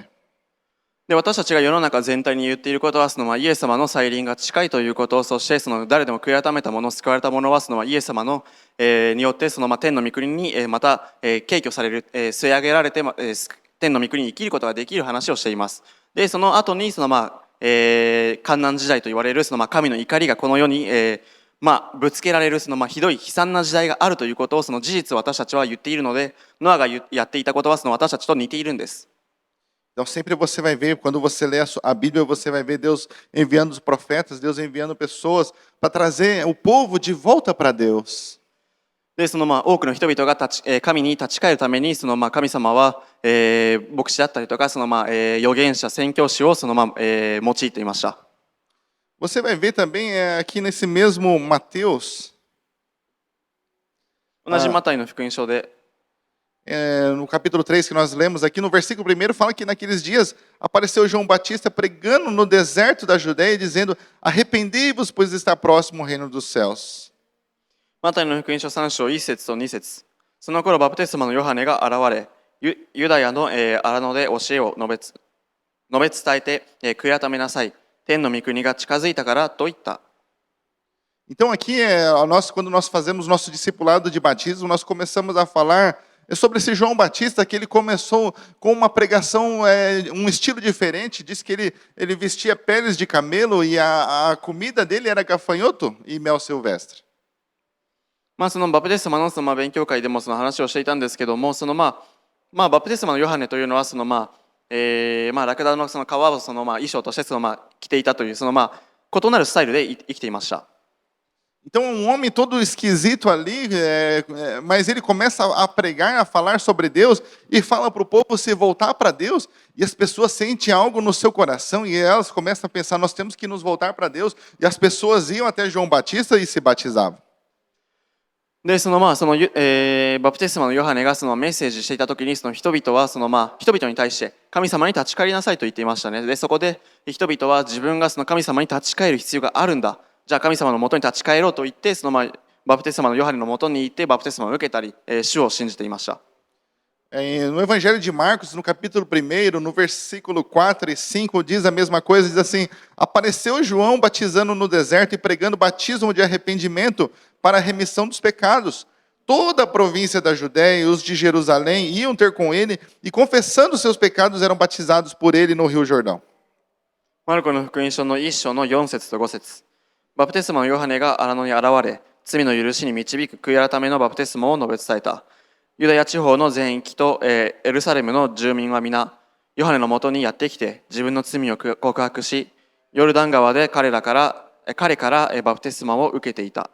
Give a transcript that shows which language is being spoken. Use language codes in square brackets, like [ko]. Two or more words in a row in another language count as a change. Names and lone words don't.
[ja] で、私たちが世の中全体に言っていることは、そのイエス様の再臨が近いということ、そしてその誰でも悔い改めた者、救われた者はそのイエス様の、によってその天の御国に、また、敬挙される、据え上げられて、天の御国に生きることができる話をしています。で、その後にその患難時代と言われるその神の怒りがこの世に、ぶつけられるそのひどい悲惨な時代があるということを、その事実を私たちは言っているので、ノアがやっていたことはその私たちと似ているんです。 [pt] Então sempre você vai ver, quando você lê a Bíblia, você vai ver Deus enviando os profetas, Deus enviando pessoas para trazer o povo de volta para Deus. [ja] で、その多くの人々が神に立ち返るために、その神様は、牧師だったりとか、その預言者、宣教師をその用いていました。 [pt] Você vai ver também aqui nesse mesmo Mateus, [ja] 同じマタイの福音書で、 [pt] no capítulo 3 que nós lemos aqui, no versículo 1 fala que naqueles dias apareceu João Batista pregando no deserto da Judeia, dizendo: arrependei-vos, pois está próximo o reino dos céus. [ja] マタイの福音書3章1節と2節。その頃バプテスマのヨハネが現れ、ユダヤの荒野で教えを述べ伝えて、悔い改めなさい。天の御国が近づいたからと言った。 [pt] Então aqui, quando nós fazemos nosso discipulado de batismo, nós começamos a falar sobre esse João Batista, que ele começou com uma pregação, um estilo diferente. Diz que ele vestia peles de camelo e a comida dele era gafanhoto e mel silvestre. [ja] そのバプテスマの勉強会でもその話をしていたんですけども、そのバプテスマのヨハネというのはそのラクダのその皮をその衣装としてその着ていたというその異なるスタイルで生きていました。 [pt] Então homem todo esquisito ali, mas ele começa a pregar, a falar sobre Deus e fala para o povo se voltar para Deus, e as pessoas sentem algo no seu coração e elas começam a pensar: nós temos que nos voltar para Deus, e as pessoas iam até João Batista e se batizavam. [ja] で、そのバプテスマのヨハネがそのメッセージしていたときに、その人々はその人々に対して神様に立ち返りなさいと言っていましたね。で、そこで人々は自分がその神様に立ち返る必要があるんだ。じゃあ神様のもとに立ち返ろうと言って、そのバプテスマのヨハネのもとに行ってバプテスマを受けたり、主を信じていました。 [pt] No Evangelho de Marcos, no capítulo 1, no versículo 4 e 5, diz a mesma coisa, diz assim: apareceu João batizando no deserto e pregando batismo de arrependimento para a remissão dos pecados. Toda a província da Judéia e os de Jerusalém iam ter com ele, e confessando seus pecados eram batizados por ele no Rio Jordão. [ja] マルコの福音書の1章の4節と5節。バプテスマのヨハネが荒野に現れ、罪の許しに導く悔い改めのバプテスマを述べ伝えた。ユダヤ地方の全域とエルサレムの住民は皆、ヨハネのもとにやってきて、自分の罪を告白し、ヨルダン川で彼からバプテスマを受けていた。